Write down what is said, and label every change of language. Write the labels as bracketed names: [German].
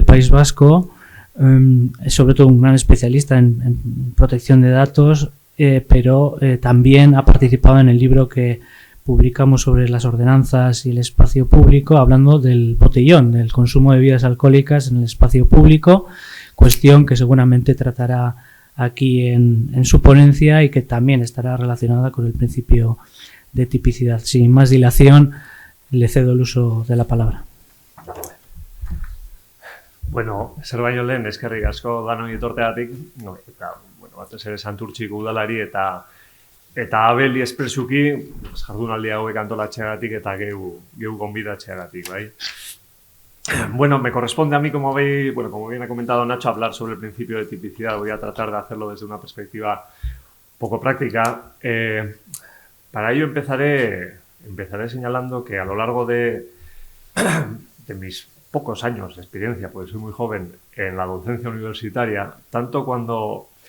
[Spanish] País Vasco, sobre todo un gran especialista en protección de datos, pero también ha participado en el libro que publicamos sobre las ordenanzas y el espacio público, hablando del botellón, del consumo de bebidas alcohólicas en el espacio público, cuestión que seguramente tratará aquí en su ponencia y que también estará relacionada con el principio de tipicidad. Sin más dilación, le cedo el uso de la palabra. [Basque] Bueno, zer baino lehen, eskerrik asko danoi etorteagatik, batez ere Santurtziko udalari eta Abeli espresuki jardunaldi hauek antolatzeagatik eta geu gonbidatzeagatik, bai. [Spanish] Bueno, me corresponde a mí, como bien ha comentado Nacho, hablar sobre el principio de tipicidad. Voy a tratar de hacerlo desde una perspectiva poco práctica. Para ello empezaré señalando que a lo largo de mis pocos años de experiencia, porque soy muy joven, en la docencia universitaria, tanto cuando